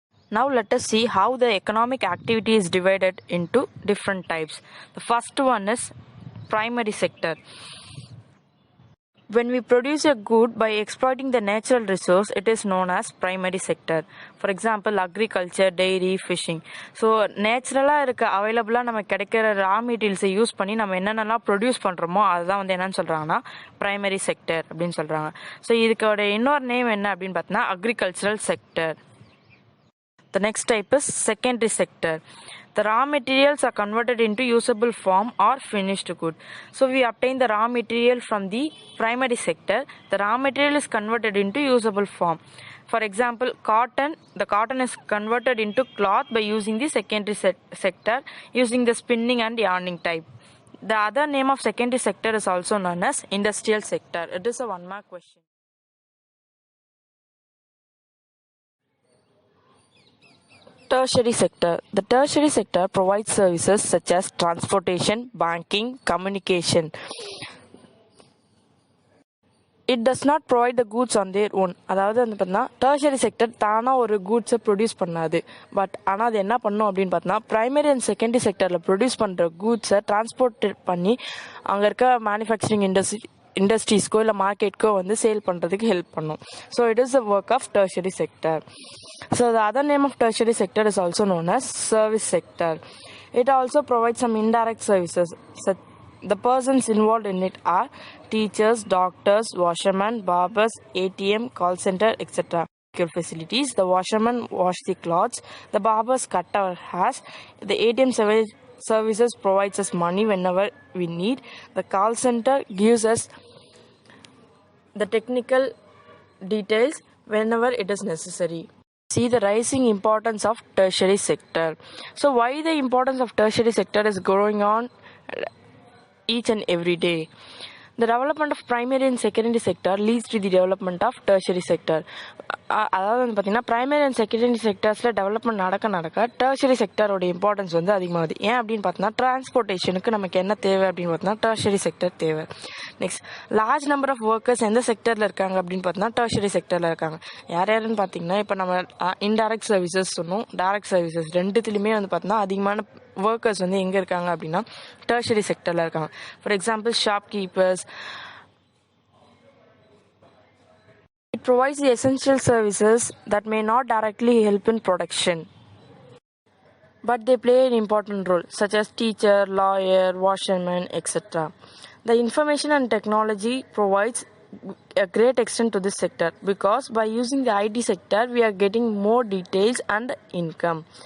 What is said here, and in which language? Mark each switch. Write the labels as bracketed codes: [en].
[en] Now let us see how the economic activity is divided into different types. The first one is primary sector. When we produce a good by exploiting the natural resource, it is known as primary sector. For example, agriculture, dairy, fishing. [ta] So, நேச்சுரலாக இருக்க அவைலபிளாக நம்ம கிடைக்கிற ரா மெட்டீரியல்ஸை use பண்ணி நம்ம என்னென்னலாம் produce பண்ணுறோமோ அதுதான் வந்து என்னென்னு சொல்கிறாங்கன்னா ப்ரைமரி செக்டர் அப்படின்னு சொல்கிறாங்க. ஸோ இதுக்கோட இன்னொரு நேம் என்ன அப்படின்னு பார்த்தோன்னா agricultural sector. [en] The next type is secondary sector. The raw materials are converted into usable form or finished good. So we obtain the raw material from the primary sector. The raw material is converted into usable form. For example, cotton. The cotton is converted into cloth by using the secondary sector, using the spinning and yarning type. The other name of secondary sector is also known as industrial sector. It is a one-mark question. Tertiary sector. The tertiary sector provides services such as transportation, banking, communication. It does not provide the goods on their own. [ta] அதாவது வந்து பார்த்தீங்கன்னா tertiary sector தானாக ஒரு கூட்ஸை produce பண்ணாது. But ஆனால் அது என்ன பண்ணும் அப்படின்னு பார்த்தீங்கன்னா ப்ரைமரி அண்ட் செகண்டரி செக்டரில் ப்ரொடியூஸ் பண்ணுற கூட்ஸை டிரான்ஸ்போர்ட் பண்ணி அங்கே இருக்க மேனுஃபேக்சரிங் இண்டஸ்ட்ரீஸ்க்கோ இல்லை மார்க்கெட்க்கோ வந்து சேல் பண்ணுறதுக்கு ஹெல்ப் பண்ணும். [en] So it is the work of tertiary sector. So the other name of tertiary sector is also known as service sector. It also provides some indirect services. So the persons involved in it are teachers, doctors, washermen, barbers, ATM, call center, etc. Facilities. The washerman wash the clothes. The barbers cut our hairs. The ATM services provides us money whenever we need. The call center gives us the technical details whenever it is necessary. See the rising importance of tertiary sector. So why the importance of tertiary sector is growing on each and every day? The development of primary and secondary sector leads to the development of tertiary sector. [ta] அதாவது வந்து பார்த்தீங்கன்னா primary and secondary செக்டர்ஸில் development நடக்க tertiary செக்டரோட importance வந்து அதிகமாகுது. ஏன் அப்படின்னு பார்த்தோன்னா டிரான்ஸ்போர்ட்டேஷனுக்கு நமக்கு என்ன தேவை அப்படின்னு பார்த்தோன்னா டெர்ஷரி செக்டர் தேவை. Next large number of workers எந்த செக்டரில் இருக்காங்க அப்படின்னு பார்த்தோன்னா டெர்ஷரி செக்டரில் இருக்காங்க. யாருன்னு பார்த்தீங்கன்னா இப்போ நம்ம இன்டைரக்ட் சர்வீசஸ் சொன்னோம், டைரக்ட் சர்வீசஸ் ரெண்டுத்துலையுமே வந்து பார்த்தோன்னா அதிகமான ஒர்க்கர்ஸ் வந்து எங்கே இருக்காங்க அப்படின்னா டெர்ஷரி செக்டரில் இருக்காங்க. [en] For example shopkeepers. It provides the essential services that may not directly help in production, but they play an important role, such as teacher, lawyer, washerman, etc. The information and technology provides a great extent to this sector because by using the IT sector, we are getting more details and income.